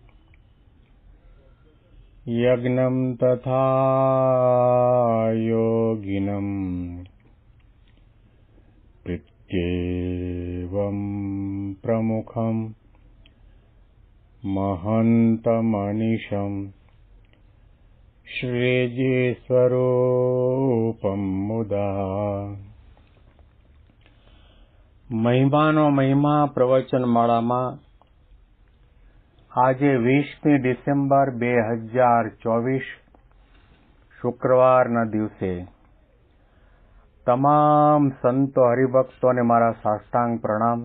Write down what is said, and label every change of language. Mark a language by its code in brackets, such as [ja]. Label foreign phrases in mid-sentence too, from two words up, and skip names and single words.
[sa] यज्ञं तथा योगिनं प्रत्येवं प्रमुखं महन्तमनिशं श्रीजीस्वरूपं मुदा। [gu] મહિમાનો મહિમા પ્રવચન માળામાં આજે 20મી ડિસેમ્બર 2024 શુક્રવારના દિવસે તમામ સંતો હરિભક્તોને મારા સાષ્ટાંગ પ્રણામ.